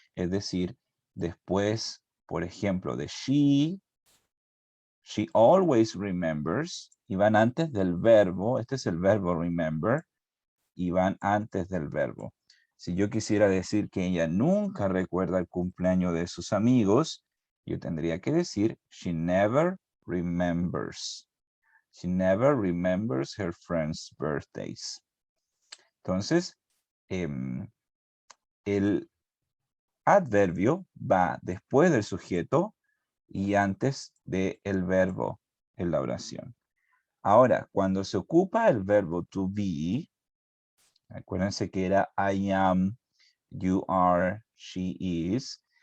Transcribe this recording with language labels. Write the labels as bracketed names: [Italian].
[Spanish] Es decir, después, por ejemplo, de [English] she always remembers, [Spanish] y van antes del verbo, este es el verbo remember, y van antes del verbo. Si yo quisiera decir que ella nunca recuerda el cumpleaños de sus amigos, yo tendría que decir, [English] she never remembers. She never remembers her friends' birthdays. [Spanish] Entonces, el adverbio va después del sujeto y antes del verbo en la oración. Ahora, cuando se ocupa el verbo to be, acuérdense que era [English] I am, you are, she is.